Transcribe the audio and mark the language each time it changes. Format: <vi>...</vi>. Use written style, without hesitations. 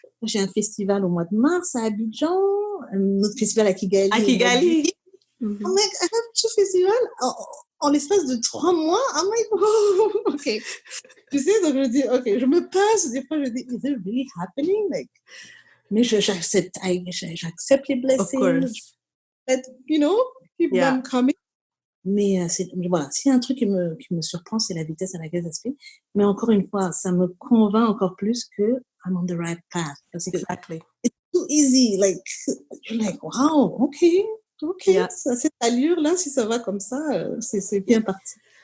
<fr>J'ai un festival au mois de mars à Abidjan, un autre festival à Kigali. À Kigali. Oh mec,</fr> <en>I have 2 festivals</en> <fr>en l'espace de 3 mois.</fr> <en>I'm like, oh, ok.</en> <fr>Tu sais, donc je dis, ok, je me passe, des fois je dis,</fr> <en>is it really happening?</en> <fr>Mais j'accepte les blessings.</fr> <en>You know, keep them coming.</en> <fr>Mais voilà, s'il y a un truc qui me surprend, c'est la vitesse à laquelle ça se fait. Mais encore une fois, ça me convainc encore plus que</fr> <en>I'm on the right path.</en> <fr>Parce que</fr> <en>it's too easy. You're like, wow,</en> <fr>ok, ça, cette allure-là, si ça va comme ça, c'est bien parti.</fr>